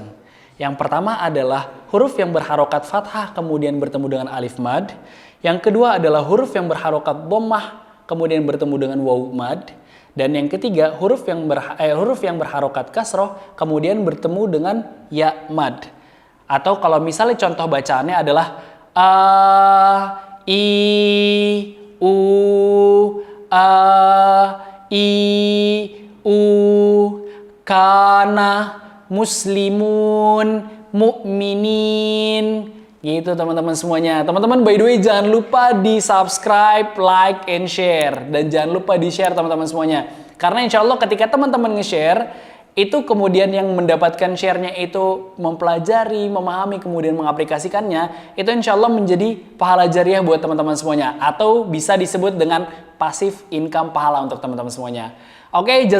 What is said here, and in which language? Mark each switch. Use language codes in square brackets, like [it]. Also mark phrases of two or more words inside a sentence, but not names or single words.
[id] Yang pertama adalah huruf yang berharokat fathah kemudian bertemu dengan alif mad. Yang kedua adalah huruf yang berharokat dhammah kemudian bertemu dengan wawu mad. Dan yang ketiga huruf yang berharokat kasroh kemudian bertemu dengan ya mad. Atau kalau misalnya contoh bacaannya adalah a, i, u, a, i, u, [ar] كان، مسلمون، مؤمنين. [id] Gitu teman-teman semuanya. Teman-teman [en] by the way [id] jangan lupa di subscribe, [en] like, and share. [id] Dan jangan lupa di share teman-teman semuanya. Karena [ar] إن شاء الله [id] ketika teman-teman nge-share, itu kemudian yang mendapatkan share-nya itu mempelajari, memahami, kemudian mengaplikasikannya, itu [ar] إن شاء الله [id] menjadi pahala jariah buat teman-teman semuanya. Atau bisa disebut dengan [en] pasif income [id] pahala untuk teman-teman semuanya.